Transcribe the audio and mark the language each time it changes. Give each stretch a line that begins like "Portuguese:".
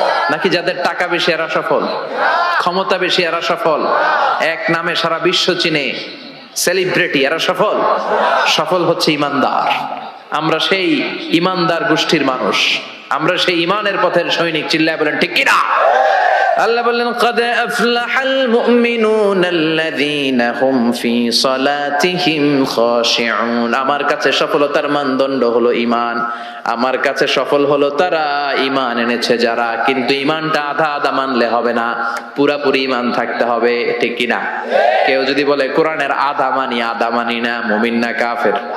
Bangla: নাকি যাদের টাকা বেশি এরা সফল, ক্ষমতা বেশি এরা সফল, এক নামে সারা বিশ্ব চিনে সেলিব্রিটি এরা সফল? সফল হচ্ছে ঈমানদার। আমরা সেই ঈমানদার গোষ্ঠীর মানুষ, আমরা সেই ঈমানের পথের সৈনিক। চিল্লায় বলেন ঠিক কিনা? আল্লাহ বললেন
Arabic: قد أفلح المؤمنون الذين هم في صلاتهم خاشعون।
Bangla: আমার কাছে সফলতার মানদণ্ড হলো ঈমান। আমার কাছে সফল হলো তারা ঈমান এনেছে যারা। কিন্তু ঈমানটা আধা আধা মানলে হবে না, পুরাপুরি ঈমান থাকতে হবে। ঠিক কিনা? কেউ যদি বলে কোরআনের আধা মানি না, মুমিন না কাফের?